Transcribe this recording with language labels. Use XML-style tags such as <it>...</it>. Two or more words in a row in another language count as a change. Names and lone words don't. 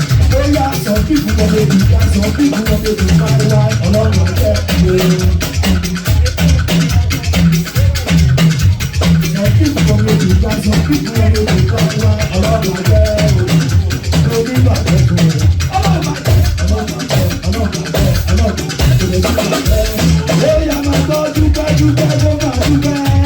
<pcm>Bóyá some people wan make you dance, some people wan make you cry, why?</pcm> <yo>Ọlọ́run á jẹ́ ìwé.</yo> <pcm>Some people wan make you dance, some people wan make you cry, why?</pcm> <yo>Ọlọ́run á jẹ́ ìwé. Lórí ìbàdàn kan. Ọlọ́run á jẹ́, Ọlọ́run á jẹ́, Ọlọ́run á jẹ́. Ó yá, máa gbọ́ dúpẹ́, dúpẹ́, ló máa dúpẹ́.</yo>